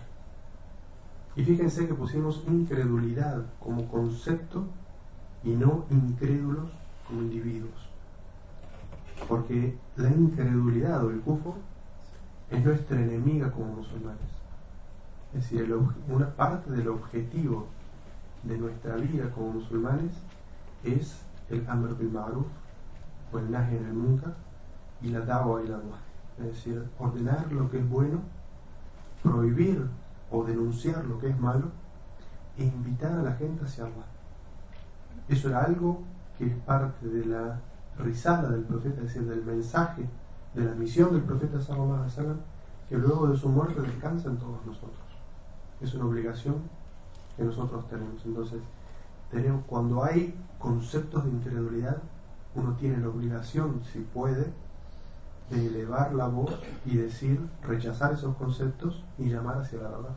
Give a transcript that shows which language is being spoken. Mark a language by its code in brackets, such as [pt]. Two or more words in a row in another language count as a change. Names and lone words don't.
[es] Y fíjense que pusimos incredulidad como concepto y no incrédulos como individuos, porque la incredulidad o el kufr es nuestra enemiga como musulmanes. Es decir, una parte del objetivo de nuestra vida como musulmanes es el [ar] أمر بالمعروف [es] o el [ar] نهي عن المنكر [es] y la [ar] الدعوة إلى الله. [es] Es decir, ordenar lo que es bueno, prohibir o denunciar lo que es malo e invitar a la gente hacia Allah. Eso era algo que es parte de la risala del profeta, es decir, del mensaje, de la misión del profeta [ar] صلى الله عليه وسلم, [es] que luego de su muerte descansa en todos nosotros. Es una obligación que nosotros tenemos. Entonces, cuando hay conceptos de incredulidad, uno tiene la obligación, si puede, de elevar la voz y decir, rechazar esos conceptos y llamar hacia la verdad.